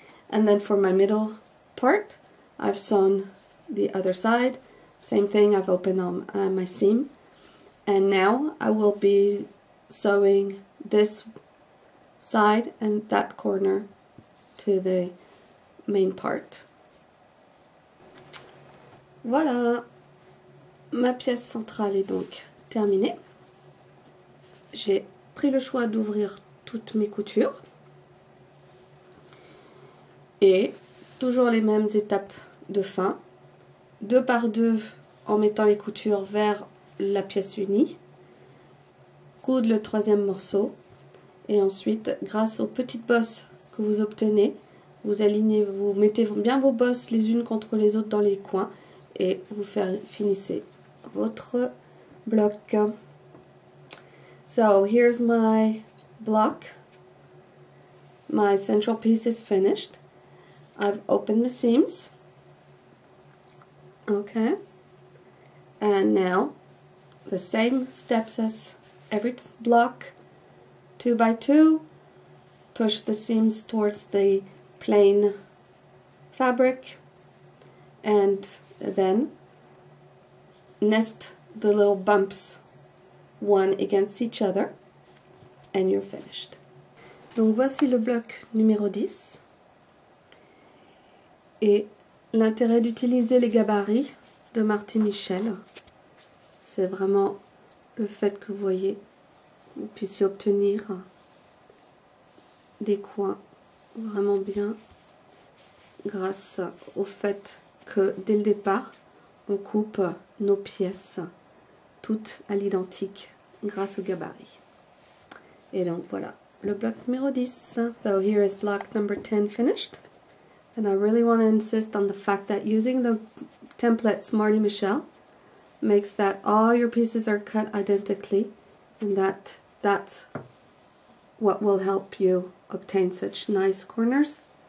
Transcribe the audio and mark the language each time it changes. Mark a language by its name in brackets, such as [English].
[English] And then for my middle part, I've sewn the other side. Same thing, I've opened on my seam. And now I will be sewing this side and that corner to the main part. [French] Voilà, ma pièce centrale est donc terminée. J'ai pris le choix d'ouvrir toutes mes coutures et toujours les mêmes étapes de fin, 2 par 2 en mettant les coutures vers la pièce unie, coudre le troisième morceau et ensuite grâce aux petites bosses que vous obtenez, vous alignez, vous mettez bien vos bosses les unes contre les autres dans les coins et vous finissez votre bloc. [English] So here's my block. My central piece is finished. I've opened the seams. Okay. And now the same steps as every block. 2 by 2. Push the seams towards the plain fabric and then nest the little bumps one against each other and you're finished. [French] Donc voici le bloc numéro 10 et l'intérêt d'utiliser les gabarits de Marty Michel, c'est vraiment le fait que vous voyez, vous puissiez obtenir des coins vraiment bien grâce au fait que dès le départ on coupe nos pièces toutes à l'identique grâce au gabarit. Et donc voilà le bloc numéro 10. [English] So here is block number 10 finished. And I really want to insist on the fact that using the templates Marty Michel makes that all your pieces are cut identically, and that's what will help you obtain such nice corners.